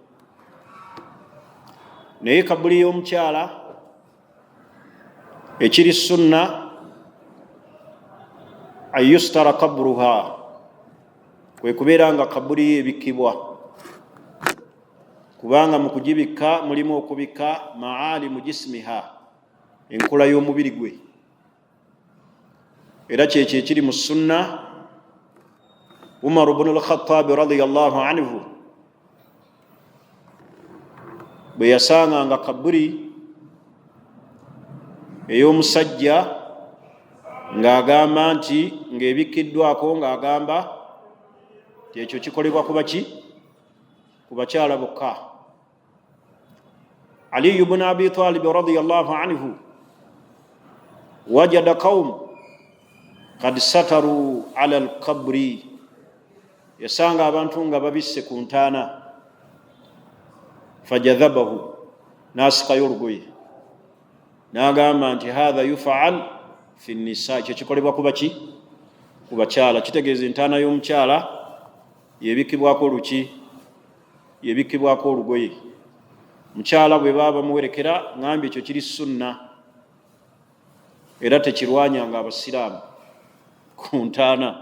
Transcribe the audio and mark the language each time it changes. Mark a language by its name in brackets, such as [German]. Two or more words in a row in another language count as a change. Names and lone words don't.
[Ganda] Naye kabuli y'omukyala ekiri sunna, [Arabic] يستر قبرها, [Ganda] kwe kubeera nga kabuli ye ebikkibwa, kubanga mu kugibikka mulimu okubikka [Arabic] معالم جسمها, [Ganda] enkula y'omubiri gwe. Era kyekyo ekiri mu sunna. Umar ibn al-Khattab [Arabic] رضي الله عنه [Ganda] bwe yasanganga kabuli ey'omusajja ng'agamba nti ng'ebikkiddwako, ng'agamba ekyo kikolebwa kuba ki? Ku bakyala bokka. [Arabic] علي بن أبي طالب رضي الله عنه وجد قوما قد ستروا على القبر, [Ganda] yasanga abantu nga babisse ku ntaana. Fajadhabahu, n'asikayo olugoye n'agamba nti [Arabic] هذا يفعل في النساء, [Ganda] ekyo kikolebwa kuba ki? Ku bakyala. Kitegeeza entaana y'omukyala yebikkibwako oluki? Yebikkibwako olugoye. Mukyala bwe baba bamuwerekera, ngambye ekyo kiri sunna, era tekirwanyanga abasiraamu ku ntaana.